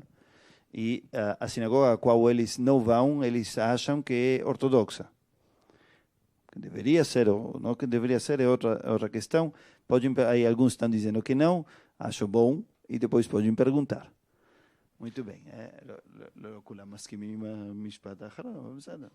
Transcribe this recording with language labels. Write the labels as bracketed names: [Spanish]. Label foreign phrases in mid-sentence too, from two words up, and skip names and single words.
[Portuguese] E a sinagoga a qual eles não vão, eles acham que é ortodoxa. Que deveria ser, ou não que deveria ser, é outra questão. Aí alguns estão dizendo que não, acho bom, e depois podem perguntar. muito bem. [Hebrew] לא כולם מסכימים עם המשפט האחרון, אבל בסדר.